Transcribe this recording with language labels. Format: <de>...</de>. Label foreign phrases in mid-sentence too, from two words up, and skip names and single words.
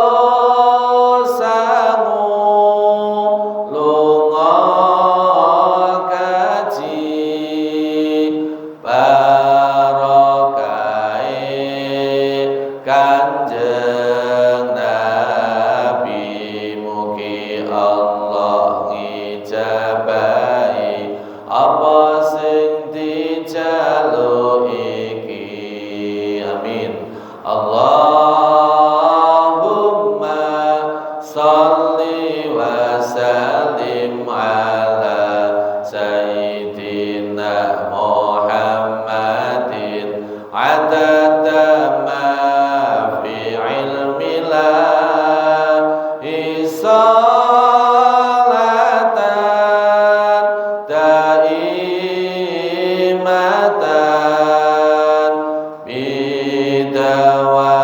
<jv>sangu lunga kaji, barokai Kanjeng Nabi, mugi Allah ngijabahi apa sing dijaluki.</jv> <ar>Amin. اللهم صل وسلم على سيدنا محمد عدد ما في علم الله صلاة دائمة بدوام</ar>